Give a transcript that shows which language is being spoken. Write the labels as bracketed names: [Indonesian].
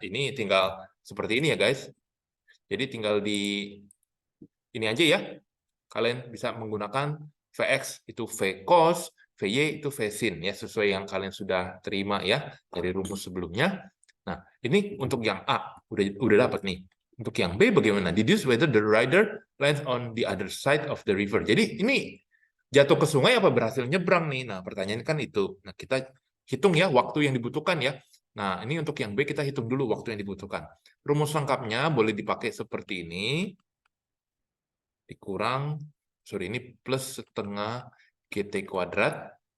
[Indonesian] Ini tinggal seperti ini ya, guys. Jadi tinggal di ini aja ya. Kalian bisa menggunakan Vx itu V cos, Vy itu V sin ya, sesuai yang kalian sudah terima ya dari rumus sebelumnya. Nah, ini untuk yang A udah dapat nih. Untuk yang B bagaimana? [English] Deduce whether the rider lands on the other side of the river. [Indonesian] Jadi ini jatuh ke sungai apa berhasil nyebrang nih? Nah, pertanyaannya kan itu. Nah, kita hitung ya waktu yang dibutuhkan ya. Nah, ini untuk yang B kita hitung dulu waktu yang dibutuhkan. Rumus lengkapnya boleh dipakai seperti ini. Dikurang, sorry ini plus setengah GT kuadrat.